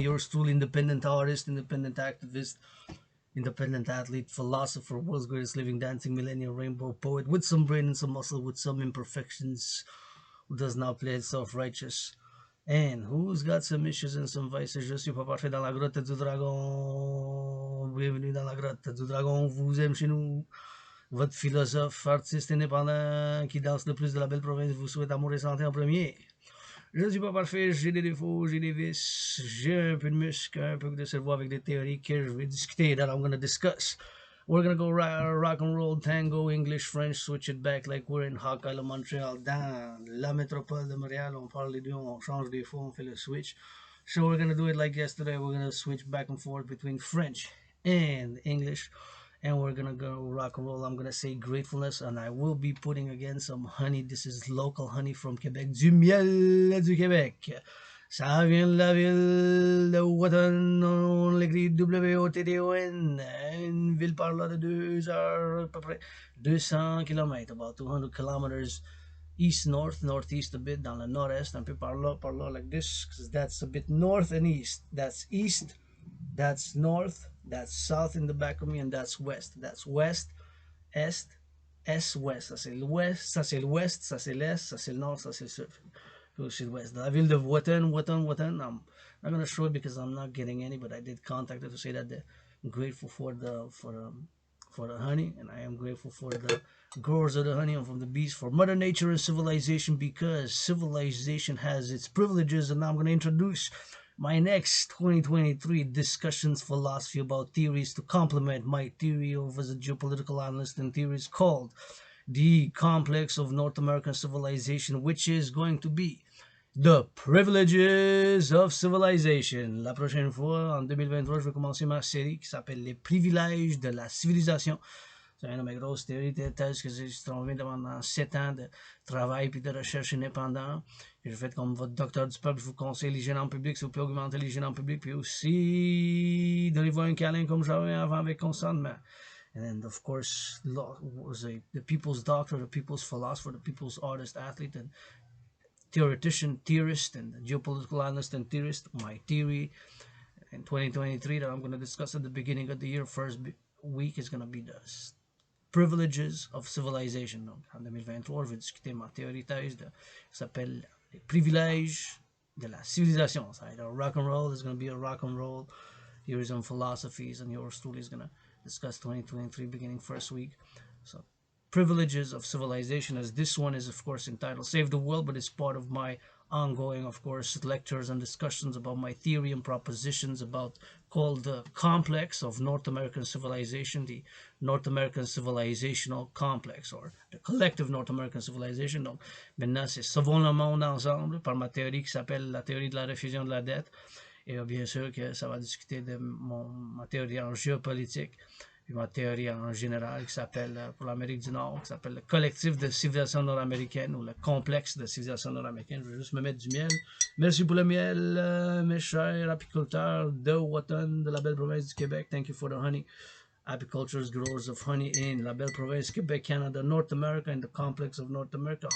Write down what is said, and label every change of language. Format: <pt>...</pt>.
<en>Yours truly, independent artist, independent activist, independent athlete, philosopher, world's greatest living, dancing millennial rainbow poet, with some brain and some muscle, with some imperfections, who does not play self-righteous, and who's got some issues and some vices.</en> <fr>Je suis pas parfait dans la grotte du dragon. Bienvenue dans la grotte du dragon. Vous aime chez nous. Votre philosophe, artiste indépendant qui danse le plus de la belle province vous souhaite amour et santé en premier. Je ne suis pas parfait, j'ai des défauts, j'ai des vices, j'ai un peu de muscle, un peu de cerveau avec des théories que je vais discuter,</fr> <en>that I'm going to discuss. We're going to go rock and roll, tango, English, French, switch it back like we're in Hawk Island, Montreal,</en> <fr>dans la métropole de Montréal. On parle les deux, on change des fois, on fait le switch.</fr> <en>So we're going to do it like yesterday. We're going to switch back and forth between French and English. And we're gonna go rock and roll. I'm gonna say gratefulness, and I will be putting again some honey. This is local honey from Quebec,</en> <fr>du miel du Québec. Ça vient de la ville de Wotton, on l'écrit W-O-T-T-O-N, une ville par là de 2 heures, à peu près 200 km,</fr> <en>about 200 kilometers east, north, northeast a bit,</en> <fr>dans le nord-est, un peu par là,</fr> <en>like this, because that's a bit north and east. That's east, that's north, that's south in the back of me, and that's west. That's west,</en> <fr>est, est-ouest. Ça c'est l'ouest, ça c'est l'ouest, ça c'est l'est, ça c'est le nord, ça c'est le sud. Sud-ouest. La ville de Wotton.</fr> <en>I'm not going to show it because I'm not getting any, but I did contact her to say that I'm grateful for the honey, and I am grateful for the growers of the honey and from the bees, for Mother Nature and civilization, because civilization has its privileges. And now I'm going to introduce my next 2023 discussions philosophy about theories to complement my theory of as a geopolitical analyst and theories called the complex of North American civilization, which is going to be the privileges of civilization.</en> <fr>La prochaine fois, en 2023, je vais commencer ma série qui s'appelle Les privilèges de la civilisation. C'est une de mes grosses théories de thèse que j'ai trouvée pendant 7 ans de travail et de recherche indépendant. Et je fais comme votre docteur du peuple, je vous conseille l'hygiène en public, si vous pouvez augmenter l'hygiène en public, puis aussi donnez-vous un câlin comme j'avais avant avec consentement.</fr> <en>And then, of course, the people's doctor, the people's philosopher, the people's artist, athlete, and theoretician, theorist, and geopolitical analyst and theorist. My theory in 2023 that I'm going to discuss at the beginning of the year, first week, is going to be the privileges of civilization.</en> <fr>Donc, en 2023, je vais discuter ma théorie thèse qui s'appelle les privilèges de la civilisation.</fr> <en>So either rock and roll, there's going to be a rock and roll theories and philosophies, and yours truly is going to discuss 2023 beginning first week. So privileges of civilization, as this one is of course entitled Save the World, but it's part of my ongoing, of course, lectures and discussions about my theory and propositions about called the complex of North American civilization, the North American civilizational complex, or the collective North American civilization.</en> <fr>Donc maintenant c'est sauvons le monde ensemble par ma théorie qui s'appelle la théorie de la réfusion de la dette. Et bien sûr que ça va discuter de ma théorie en géopolitique, puis ma théorie en général qui s'appelle, pour l'Amérique du Nord, qui s'appelle le collectif de civilisation nord-américaine ou le complexe de civilisation nord-américaine. Je vais juste me mettre du miel. Merci pour le miel, mes chers apiculteurs de Wotton, de la belle province du Québec.</fr> <en>Thank you for the honey. Apicultures, growers of honey in la belle province Quebec, Canada, North America, and the complex of North America.</en>